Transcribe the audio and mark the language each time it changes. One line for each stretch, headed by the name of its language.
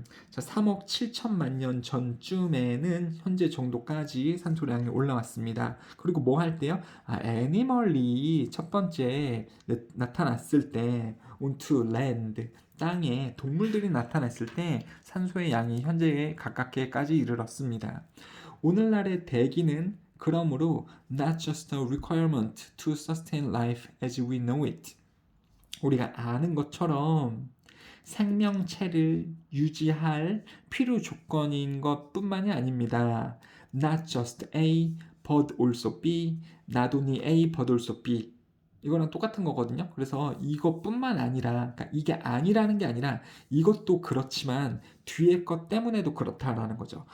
Korean: 자, 3억 7천만 년 전쯤에는 현재 정도까지 산소량이 올라왔습니다. 그리고 뭐 할 때요? 애니멀이 첫 번째 나타났을 때
English: onto land
Korean: 땅에 동물들이 나타났을 때 산소의 양이 현재에 가깝게까지 이르렀습니다. 오늘날의 대기는 그러므로
English: not just a requirement to sustain life as we know it.
Korean: 우리가 아는 것처럼 생명체를 유지할 필요 조건인 것뿐만이 아닙니다.
English: Not just A, but also B. Not only A, but also B.
Korean: 이거랑 똑같은 거거든요. 그래서 이것뿐만 아니라, 그러니까 이게 아니라는 게 아니라 이것도 그렇지만 뒤에 것 때문에도 그렇다라는 거죠.